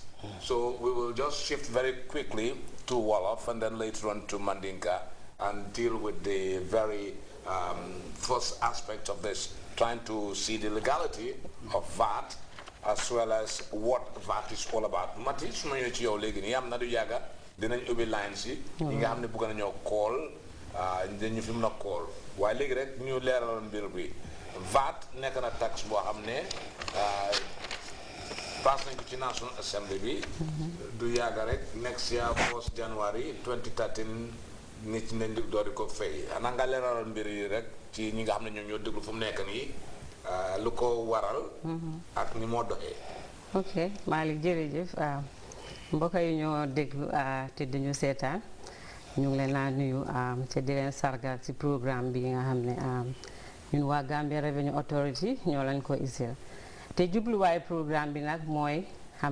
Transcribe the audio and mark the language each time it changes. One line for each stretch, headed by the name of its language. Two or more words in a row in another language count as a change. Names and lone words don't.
English: So we will just shift very quickly to Wolof and then later on to Mandinka and deal with the very first aspect of this, trying to see the legality of VAT as well as what VAT is all about.
Wolof: Mati suma ñëw ci yow léegi nii am na du yàgga dinañ ubbi line si ñi nga xam ne bëgg nañoo call dañu fi mën a call waaye léegi rek ñu leeral mbir bi VAT nekk na taxe boo xam ne pass nañ ko ci National Assembly bi du yàgga rek
English: next year
Wolof: 1st January 2013 nit ñi nañ doori ko fay ana nga leeral mbir yi rek ci ñi nga xam ne ñoom ñoo déglu fu mu nekk nii lu ko waral ak ni moo doxee. ok Malick jërëjëf mbokk yi ñoo déglu te dañu seetaan ñu ngi leen a nuyu te di leen sargal ci programme bi nga xam ne ñun waa Gambia Revenue Authority ñoo lañ ko isil te jubluwaayu programme bi nag mooy xam